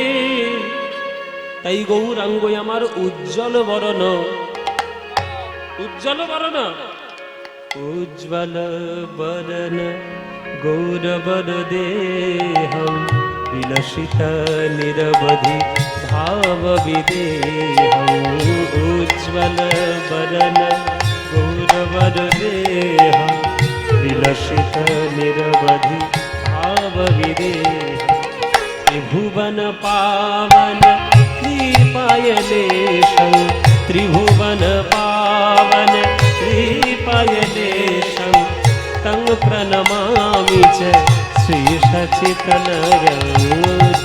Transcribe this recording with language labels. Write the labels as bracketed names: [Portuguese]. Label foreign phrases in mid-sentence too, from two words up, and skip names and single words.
[Bangla] তাই গৌরাঙ্গ আমার উজ্জ্বল বরণ, উজ্জ্বল বরণ, উজ্জ্বল বরণ গৌরবর দেহম বিলসিত নিরবধি ভাব বিদেহম। উজ্জ্বল বরণ গৌরবর দেহম বিলসিত নিরবধি ভাব বিদেহম। [Sanskrit] ত্রিভুবন পাवन कृपायलेशं, त्रिभुवन पावन कृपायलेशं, तं प्रणमामि च श्रीशचितनयम्।